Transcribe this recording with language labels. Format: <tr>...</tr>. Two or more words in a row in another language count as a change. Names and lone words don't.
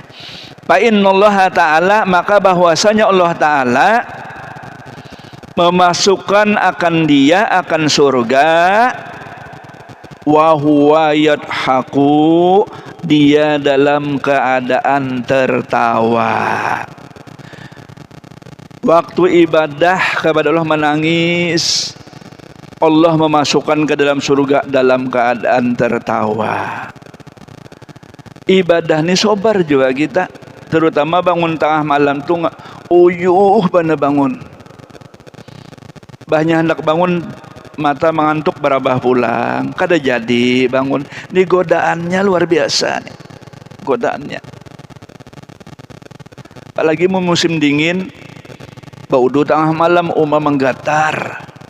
<ar>Fa innallaha ta'ala,</ar> <id>maka bahwasanya Allah Ta'ala memasukkan akan dia akan surga,</id> <ar>wa huwa yadhaku,</ar> <id>dia dalam keadaan tertawa. Waktu ibadah kepada Allah menangis, Allah memasukkan ke dalam surga dalam keadaan tertawa.</id> <bjn>Ibadah ini sobar juga kita, terutama bangun tengah malam tuh uyuh bana bangun. Banyak hendak bangun, mata mengantuk berabah pulang, kada jadi bangun.</bjn> <id>Ini godaannya luar biasa nih, godaannya.</id> <bjn>Apalagi musim dingin, Baudu tengah malam menggatar.</bjn>